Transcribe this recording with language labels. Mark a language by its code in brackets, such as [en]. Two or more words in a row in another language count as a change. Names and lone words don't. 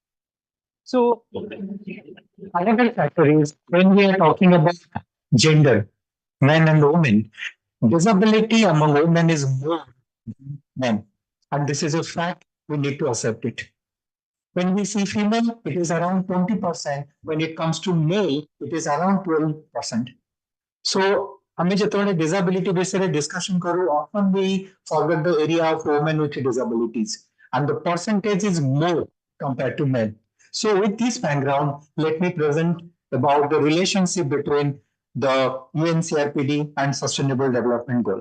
[en] So another factor is when we are talking about gender, men and women, disability among women is more than men. And this is a fact, we need to accept it. When we see female, it is around 20%. When it comes to male, it is around 12%. So [or] ଆମେ ଯେତେବେଳେ disability ବିଷୟରେ discussion କରୁ, [en] often we forget the area of women with disabilities, and the percentage is more compared to men. So with this background, let me present about the relationship between the UNCRPD and Sustainable Development Goal.